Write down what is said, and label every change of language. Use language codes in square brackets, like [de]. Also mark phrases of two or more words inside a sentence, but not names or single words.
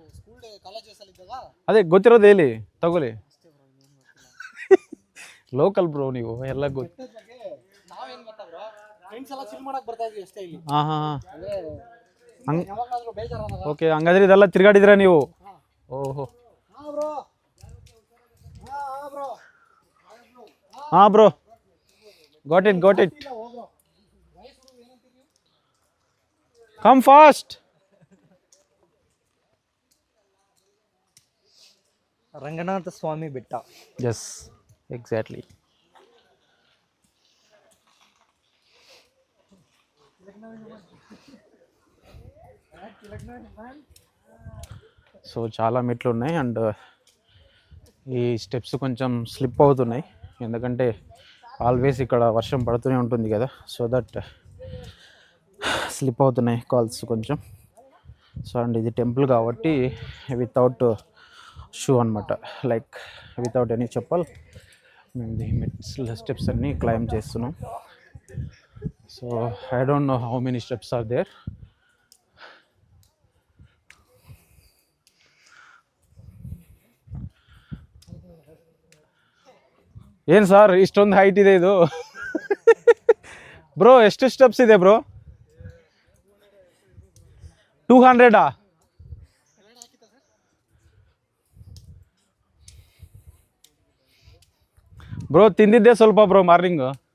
[kn] ಅದೇ ಗೊತ್ತಿರೋದು ಹೇಳಿ ತಗೊಳ್ಳಿ [en] local bro [kn] ನೀವು ಎಲ್ಲ ಗೊತ್ತು ಓಕೆ ಹಂಗಾದ್ರೆ ಇದೆಲ್ಲ ತಿರ್ಗಾಡಿದ್ರ ನೀವು ಓಹೋ ಹಾ [en] bro got it come fast [kn] ರಂಗನಾಥ ಸ್ವಾಮಿ ಬೆಟ್ಟ [en] yes exactly [te] సో చాలా మెట్లు ఉన్నాయి అండ్ ఈ స్టెప్స్ కొంచెం స్లిప్ అవుతున్నాయి ఎందుకంటే ఆల్వేస్ ఇక్కడ వర్షం పడుతూనే ఉంటుంది కదా [en] so that [te] స్లిప్ అవుతున్నాయి కాల్స్ కొంచెం సో అండ్ ఇది టెంపుల్ కాబట్టి [en] without shoe [te] అనమాట [en] like without any chappal [te] మేము [en] the steps [te] అన్నీ క్లైంబ్ చేస్తున్నాం [en] so I don't know how many steps are there [kn] ಏನು ಸರ್ ಇಷ್ಟೊಂದು ಹೈಟ್ ಇದೆ ಇದು ಬ್ರೋ ಎಷ್ಟು ಸ್ಟೆಪ್ಸ್ ಇದೆ ಬ್ರೋ 200 ಬ್ರೋ ತಿಂದಿದ್ದೆ ಸ್ವಲ್ಪ [en] bro morning